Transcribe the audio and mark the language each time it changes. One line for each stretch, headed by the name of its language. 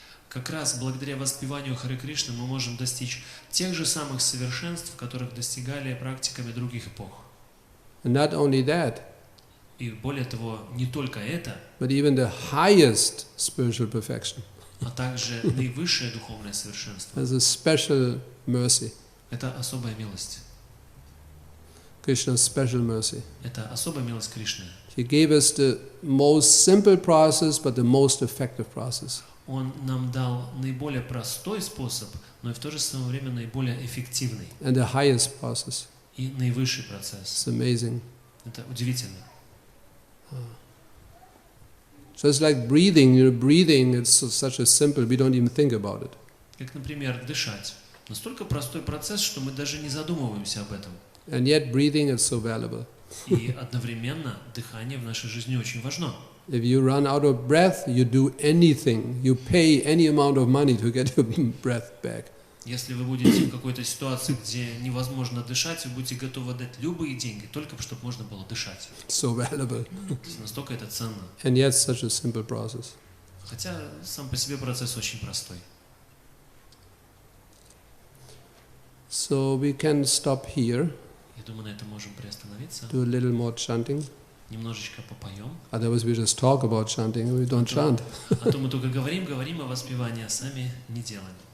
Russian: Как раз благодаря воспеванию Харе Кришны мы можем достичь тех же самых совершенств, которых достигали практиками других эпох.
English: And not only that,
Russian: И более того, не только это,
English: but even the highest spiritual perfection.
Russian: а также наивысшее духовное совершенство.
English: There's a special mercy,
Russian: Это особая милость.
English: Krishna's special mercy.
Russian: Это особая милость Кришны.
English: He gave us the most simple process, but the most effective process.
Russian: Он нам дал наиболее простой способ, но и в то же самое время наиболее эффективный
English: And the highest process.
Russian: и наивысший процесс.
English: It's amazing.
Russian: Это удивительно.
English: So it's like breathing. Breathing is such a simple, we don't even think about it.
Russian: Как, например, дышать. Настолько простой процесс, что мы даже не задумываемся об этом.
English: And yet breathing is so valuable.
Russian: И одновременно дыхание в нашей жизни очень важно.
English: If you run out of breath, you do anything. You pay any amount of money to get your breath back.
Russian: Если вы будете в какой-то ситуации, где невозможно дышать, вы будете готовы дать любые деньги, только чтобы можно было дышать.
English: So valuable.
Russian: То есть настолько это ценно.
English: And yet such a simple process.
Russian: Хотя сам по себе процесс очень простой.
English: So we can stop here,
Russian: Я думаю, на этом можем приостановиться.
English: do a little more chanting.
Russian: Немножечко попоем.
English: Otherwise we just talk about chanting and we don't chant.
Russian: А то мы только говорим о воспевании, а сами не делаем.